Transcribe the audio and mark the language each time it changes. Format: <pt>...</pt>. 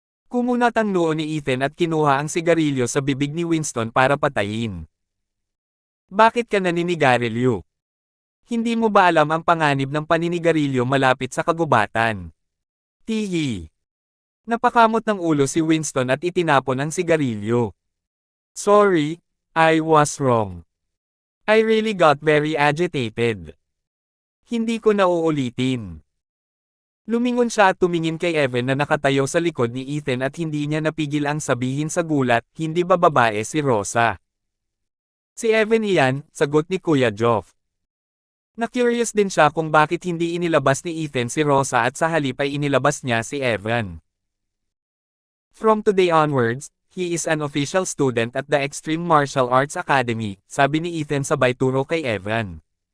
<tl>Kumunat ang noo ni Ethan at kinuha ang sigarilyo sa bibig ni Winston para patayin. Bakit ka naninigarilyo? Hindi mo ba alam ang panganib ng paninigarilyo malapit sa kagubatan? Tihi. Napakamot ng ulo si Winston at itinapon ang sigarilyo.</tl> <en>Sorry, I was wrong. I really got very agitated.</en> <tl>Hindi ko na uulitin. Lumingon siya at tumingin kay Evan na nakatayo sa likod ni Ethan at hindi niya napigil ang sabihin sa gulat, hindi ba babae si Rosa? Si Evan iyan, sagot ni Kuya Geoff. Na-curious din siya kung bakit hindi inilabas ni Ethan si Rosa at sa halip ay inilabas niya si Evan.</tl> <en>From today onwards, he is an official student at the Extreme Martial Arts Academy,</en> <tl>sabi ni Ethan sabay turo kay Evan.</tl>